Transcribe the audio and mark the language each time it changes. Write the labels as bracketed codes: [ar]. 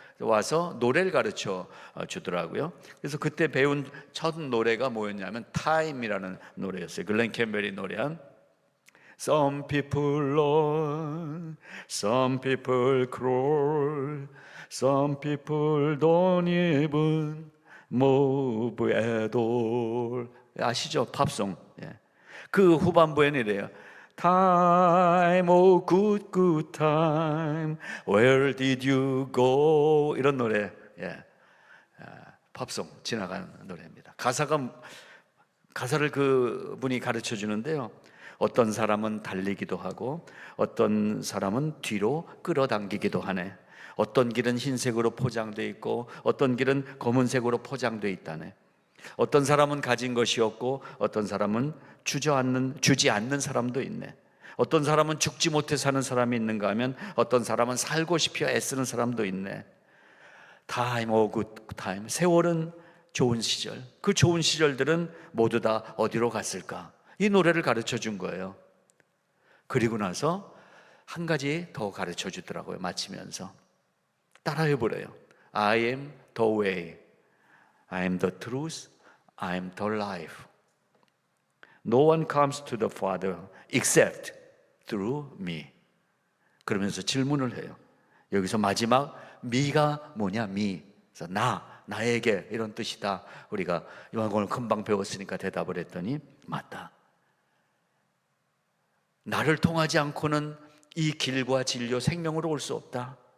[ko] 와서 노래를 가르쳐 주더라고요. 그래서 그때 배운 첫 노래가 뭐였냐면 타임이라는 노래였어요. [en] 글렌 캠벨이 [ko] 노래한 [en] Some people run, some people crawl, some people don't even move at all. [ko] 아시죠? 팝송. 그 후반부에는 이래요. [en] Time, oh good, good time, where did you go? [ko] 이런 노래. 팝송 지나가는 노래입니다. 가사를 그분이 가르쳐 주는데요. 어떤 사람은 달리기도 하고 어떤 사람은 뒤로 끌어당기기도 하네. 어떤 길은 흰색으로 포장되어 있고 어떤 길은 검은색으로 포장되어 있다네. 어떤 사람은 가진 것이 없고 어떤 사람은 주지 않는 사람도 있네. 어떤 사람은 죽지 못해 사는 사람이 있는가 하면 어떤 사람은 살고 싶어 애쓰는 사람도 있네. [en] Time, oh good time. [ko] 세월은 좋은 시절. 그 좋은 시절들은 모두 다 어디로 갔을까? 이 노래를 가르쳐 준 거예요. 그리고 나서 한 가지 더 가르쳐 주더라고요. 마치면서 따라해 보래요. [en] I am the way, I am the truth, I am the life. No one comes to the Father except through me. [ko] 그러면서 질문을 해요. 여기서 마지막 미가 뭐냐? 미. 그래서 나에게 이런 뜻이다. 우리가 오늘 금방 배웠으니까 대답을 했더니 맞다. 나를 통하지 않고는 이 길과 진료 생명으로 올 수 없다.